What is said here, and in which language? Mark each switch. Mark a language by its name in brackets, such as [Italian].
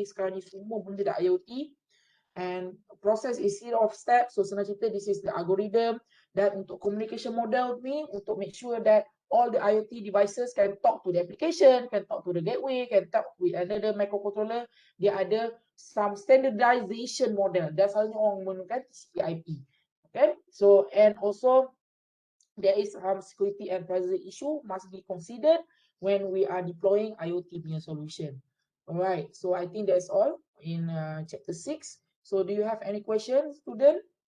[Malay] Sekarang ni semua benda dah IoT. [English] And process is series of steps. [Malay] So senang cerita, [English] this is the algorithm. [Malay] Dan untuk communication model ni, untuk [English] make sure that all the IoT devices can talk to the application, can talk to the gateway, can talk with another microcontroller. [Malay] Dia ada some standardization model. Dan selalunya orang menggunakan TCP/IP. [English] Okay, so and also there is some security and privacy issue must be considered when we are deploying IoT [Malay] punya [English] solution. Alright, so I think that's all in chapter 6. So do you have any questions, student?